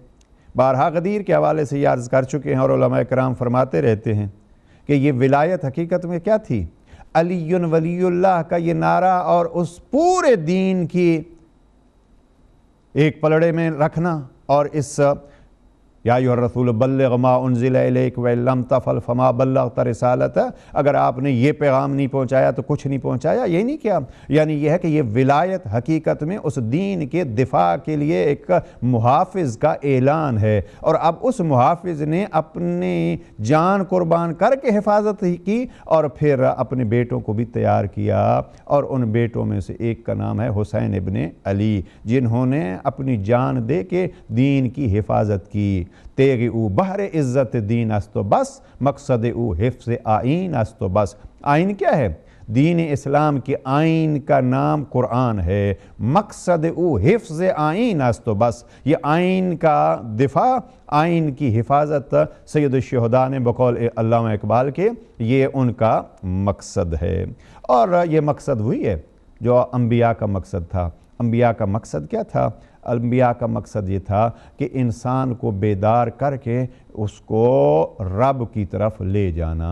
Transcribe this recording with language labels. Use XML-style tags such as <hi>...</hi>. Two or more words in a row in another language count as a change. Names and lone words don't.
<ur>بارہا غدیر کے حوالے سے یہ عرض کر چکے ہیں اور علماء کرام فرماتے رہتے ہیں کہ یہ ولایت حقیقت میں کیا تھی؟</ur> <ar>علی ولی اللہ</ar> <ur>کا یہ نعرہ اور اس پورے دین کی ایک پلڑے میں رکھنا، اور اس</ur> <ar>یا ایھا الرسول بلغ ما انزل الیک وان لم تفعل فما بلغت رسالتہ،</ar> <ur>اگر آپ نے یہ پیغام نہیں پہنچایا تو کچھ نہیں پہنچایا۔ یہ نہیں کیا، یعنی یہ ہے کہ یہ ولایت حقیقت میں اس دین کے دفاع کے لیے ایک محافظ کا اعلان ہے، اور اب اس محافظ نے اپنی جان قربان کر کے حفاظت کی، اور پھر اپنے بیٹوں کو بھی تیار کیا، اور ان بیٹوں میں سے ایک کا نام ہے حسین ابن علی، جنہوں نے اپنی جان دے کے دین کی حفاظت کی۔</ur> <fa>تیغ او بحر عزت دین است و بس، مقصد او حفظ آئین است و بس۔</fa> <ur>آئین کیا ہے؟ دین اسلام کے آئین کا نام قرآن ہے،</ur> <fa>مقصد او حفظ آئین است و بس۔</fa> <ur>یہ آئین کا دفاع، آئین کی حفاظت سید الشہداء نے بقول علامہ اقبال کے یہ ان کا مقصد ہے، اور یہ مقصد وہی ہے جو انبیاء کا مقصد تھا۔ انبیاء کا مقصد کیا تھا؟ انبیاء کا مقصد یہ تھا کہ انسان کو بیدار کر کے اس کو رب کی طرف لے جانا۔</ur>